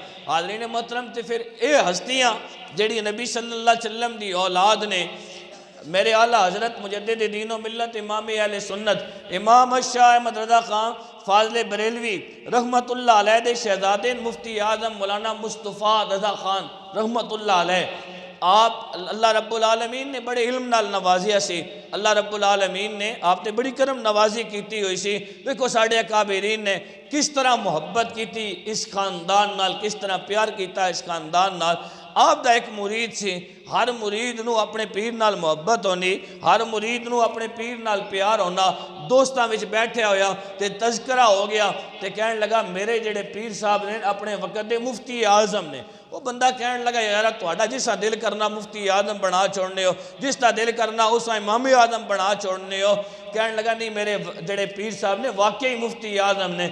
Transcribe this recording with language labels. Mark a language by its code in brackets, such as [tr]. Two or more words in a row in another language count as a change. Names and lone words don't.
[pa] حاضرین محترم تے پھر اے ہستیاں جڑی نبی [ar] صلی اللہ علیہ وسلم [pa] دی اولاد نے، میرے اعلیٰ حضرت مجدد دین و ملت امام اہل سنت امام شاہ احمد رضا خان فاضل بریلوی [ar] رحمت اللہ علیہ [pa] دے شہزادے مفتی اعظم مولانا مصطفیٰ رضا خان [ar] رحمت اللہ علیہ، [pa] آپ [ar] اللہ رب العالمین [pa] نے بڑے علم نال نوازیا سی، [ar] اللہ رب العالمین [pa] نے آپ نے بڑی کرم نوازی کیتی ہوئی سی۔ دیکھو ساڑھے اکابرین نے کس طرح محبت کیتی اس خاندان نال، کس طرح پیار کیتا اس خاندان نال۔ آپ دا ایک مرید سی، ہر مرید نو اپنے پیر نال محبت ہونی، ہر مرید نو اپنے پیر نال پیار ہونا۔ دوستاں وچ بیٹھے ہویا تے تذکرہ ہو گیا تے کہنے لگا میرے جڑے پیر صاحب نے اپنے وقت دے مفتی اعظم نے۔ وہ بندہ کہنے لگا یار تہاڈا جسا دل کرنا مفتی اعظم بنا چھوڑنے ہو، جس کا دل کرنا اسا امام اعظم بنا چھوڑنے ہو۔ کہنے لگا نہیں میرے جڑے پیر صاحب نے واقعی مفتی اعظم نے۔